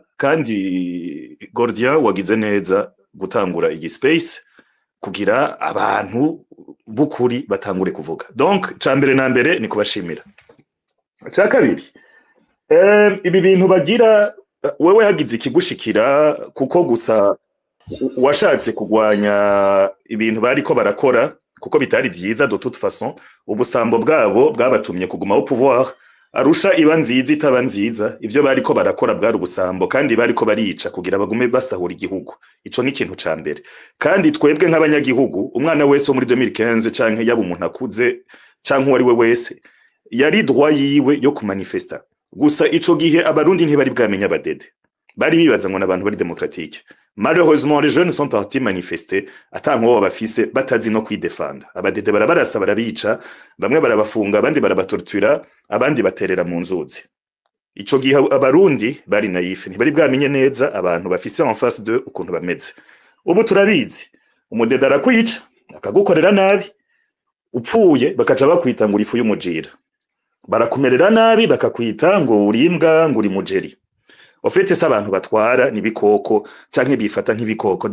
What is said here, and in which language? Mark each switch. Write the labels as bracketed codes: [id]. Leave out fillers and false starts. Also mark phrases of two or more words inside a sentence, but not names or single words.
[rn] Kandi Gordia wagize neza gutangura iyi space kugira abantu bukuri batangure kuvuga. Donc cambere na mbere ni kubashimira. Ca kabiri, ibi bintu bagira wewe hagize ikigushikira kuko gusa washatse kugwanya ibintu bariko barakora kuko bitari vyiza [fr] de toute façon, [rn] ubusambo bwabo bwabatumye kuguma [fr] au pouvoir. [rn] Arusha iba nziza itaba nziza, ivyo bariko barakora bwari ubusambo kandi bariko barica kugira bagume basahura igihugu. Ico ni ikintu ca mbere. Kandi twebwe nk'abanyagihugu, umwana wese wo muri 2015 canke yaba umuntu akuze canke uwari we wese yari droit yiwe yo kumanifesta. Gusa ico gihe abarundi ntibari bwamenya abadede, bari bibaza ngo n'abantu bari démocratique. [fr] Malheureusement les jeunes sont partis manifester [rn] atanko bafise batazi no kwidefanda. Abadede barabarasa barabica, bamwe barabafunga, abandi barabatortura, abandi baterera mu nzuzi. Ico gihe abarundi bari naife, ntibari bwamenye neza abantu bafise [fr] en face de [rn] ukuntu bameze. Ubu turabizi, umudede arakwica akagukorera nabi, upfuye bakaca bakwita ngo uri ifu y'umujira, barakumerera nabi bakakwita ngo uri imbwa, ngo uri mujeri. Ofete s'abantu batwara ni bikoko canke bifata nk'ibikoko.